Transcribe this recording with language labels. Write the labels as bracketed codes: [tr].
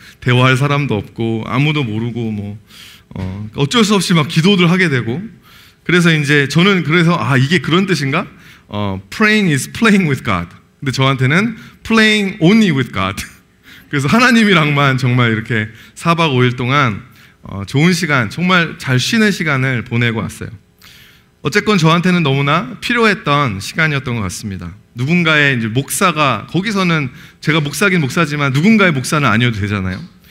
[ko] 대화할 사람도 없고 아무도 모르고 어쩔 수 없이 막 기도를 하게 되고, 그래서 이제 저는 그래서 이게 그런 뜻인가? [en] Praying is playing with God. [ko] 근데 저한테는 [en] playing only with God. [ko] 그래서 하나님이랑만 정말 이렇게 4박 5일 동안 좋은 시간, 정말 잘 쉬는 시간을 보내고 왔어요. 어쨌건 저한테는 너무나 필요했던 시간이었던 것 같습니다. 누군가의 이제 목사가, 거기서는 제가 목사긴 목사지만 누군가의 목사는 아니어도 되잖아요.